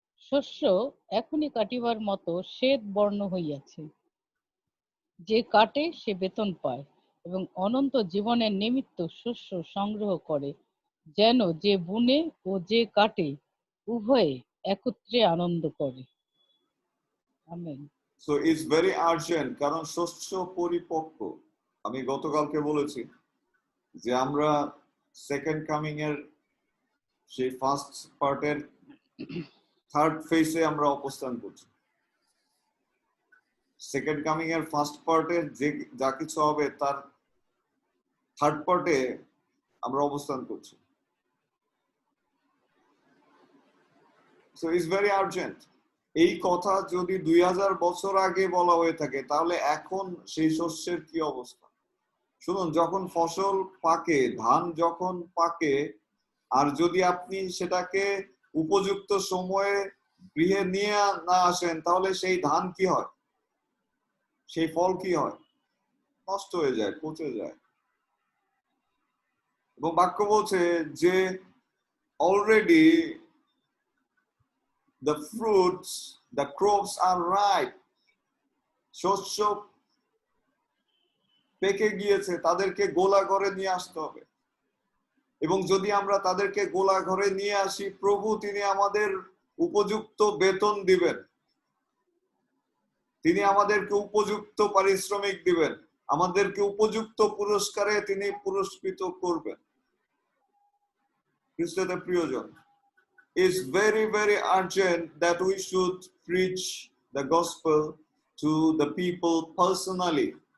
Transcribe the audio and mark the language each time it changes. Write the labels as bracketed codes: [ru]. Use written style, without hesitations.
[bn] শস্য এখনই কাটিবার মতো শ্বেত বর্ণ হইয়াছে। যে কাটে সে বেতন পায় এবং অনন্ত জীবনের নিমিত্ত শস্য সংগ্রহ করে, যেন যে বুনে ও যে কাটে উভয়ে একত্রে আনন্দ করে। Amen. [en] So it's very urgent, [bn] কারণ শস্য পরিপক্ক। আমি গতকালকে বলেছি যে আমরা সেকেন্ড কামিং এর সেই ফার্স্ট পার্টের থার্ড ফেজে আমরা অবস্থান করছি। সেকেন্ড কামিং এর ফার্স্ট পার্টে যে যা কিছু হবে তার থার্ড পার্টে আমরা অবস্থান করছি। [en] So it's very urgent. [bn] এই কথা যদি 2000 বছর আগে বলা হয়ে থাকে, তাহলে এখন সেই শস্যের কি অবস্থা? শুনুন, যখন ফসল পাকে, ধান যখন পাকে, আর যদি আপনি সেটাকে উপযুক্ত সময়ে গৃহে নিয়ে না আসেন, তাহলে সেই ধান কি হয়? সেই ফল কি হয়? নষ্ট হয়ে যায়, পচে যায়। এবং বাক্য বলছে যে already [en] the fruits, the crops are ripe. [bn] শস্য পেকে গিয়েছে, তাদেরকে গোলা ঘরে নিয়ে আসতে হবে। এবং যদি আমরা তাদেরকে গোলা ঘরে নিয়ে আসি, প্রভু তিনি আমাদের উপযুক্ত বেতন দিবেন, তিনি আমাদেরকে উপযুক্ত পারিশ্রমিক দিবেন, আমাদেরকে উপযুক্ত পুরস্কারে তিনি পুরস্কৃত করবেন। খ্রিস্টতে প্রিয়জন, [en] it's very, very urgent that we should preach the gospel to the people personally.